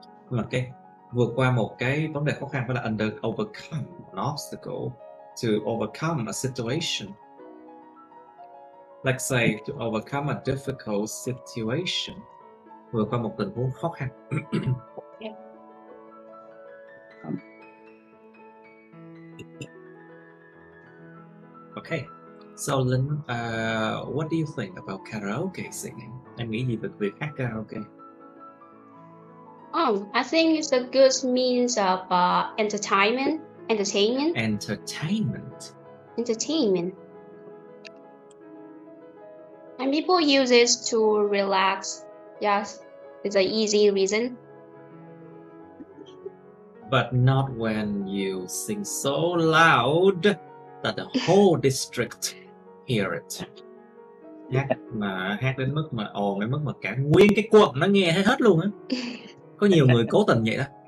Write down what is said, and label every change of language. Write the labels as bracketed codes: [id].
[vi] Mà cái vượt qua một cái vấn đề khó khăn phải là [en] overcome an obstacle, to overcome a situation. Like say to overcome a difficult situation. [vi] Vượt qua một tình huống khó khăn. [en] Okay. So Linh, what do you think about karaoke singing? [vi] Em nghĩ gì về việc hát karaoke? [en] I think it's a good means of entertainment. Entertainment. And people use it to relax. Yes, it's an easy reason. But not when you sing so loud that the whole district hear it. [vi] Hát đến mức mà ồn đến mức mà cả nguyên cái quận nó nghe hết luôn á. Có nhiều người cố tình vậy đó.